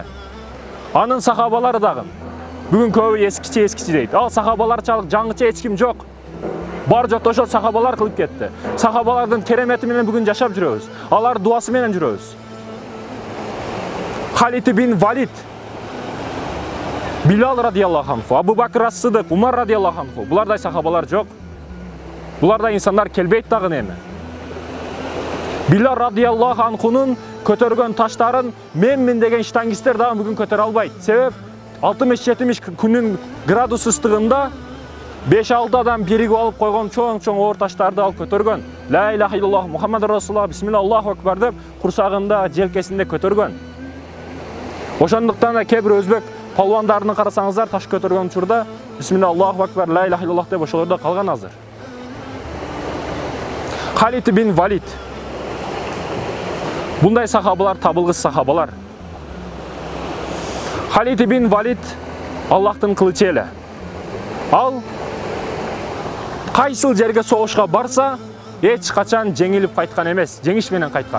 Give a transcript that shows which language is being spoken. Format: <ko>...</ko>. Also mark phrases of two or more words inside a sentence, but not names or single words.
<ky>Анын сахабалары дагы. Бүгүн көбү эскичи дейт. Ал сахабаларчалык жаңыча эч ким жок. Бар жокто ошол сахабалар кылып кетти. Сахабалардын керемети менен бүгүн жашап жүрөбүз. Алар дуасы менен жүрөбүз. Халид бин Валид, Билал</ky> <ar>رضي الله عنه,</ar> <ky>Абу Бакр ас-Сыдык, Умар</ky> <ar>رضي الله عنه.</ar> <ky>Булардай сахабалар жок. Булардай инсандар келбейт дагы эми. Билал</ky> <ar>رضي الله عنه</ar> <ky>көтөргөн таштарын менмин деген штангисттер дагы бүгүн көтөрө албайт. Себеп 60-70 күнүн градус ыстыгында 5-6 адам биригип алып койгон чоң оор таштарды алып көтөргөн.</ky> <ar>لا إله إلا الله محمد رسول الله بسم الله الله أكبر</ar> <ky>деп курсагында, желкесинде көтөргөн. Ошондуктан да кээ бир өзбек палвандарын карасаңыздар, таш көтөргөн учурда</ky> <ar>بسم الله الله أكبر، لا إله إلا الله</ar> <ky>деп ошолордо калган азыр. Халид бин Валид. Bunday сахабалар табылгыс сахабалар. Халид бин Валид Аллахтын кылычы эле. Ал кайсыл жерге согушка барса, эч качан жеңилип кайткан эмес, жеңиш менен кайткан.</ky>